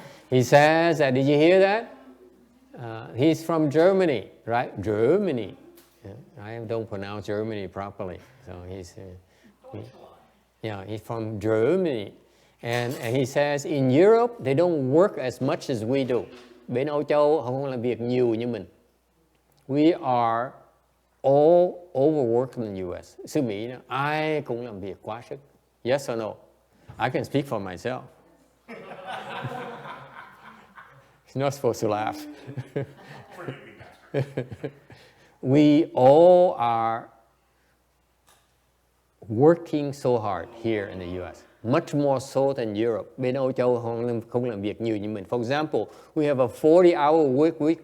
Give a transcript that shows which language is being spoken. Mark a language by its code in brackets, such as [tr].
[en] He says that, did you hear that? He's from Germany, right? Germany. Yeah, I don't pronounce Germany properly. So he's from Germany. And he says in Europe, they don't work as much as we do. [vi] Bên Âu Châu họ không làm việc nhiều như mình. [en] We are all overworked in the US. [vi] Xứ Mỹ ai cũng làm việc quá sức. [en] Yes or no? I can speak for myself. He's not supposed to laugh. Forgive me, Master. We all are working so hard here in the US, much more so than Europe. [vi] Bên Âu Châu không làm việc nhiều như mình. [en] For example, we have a 40-hour work week.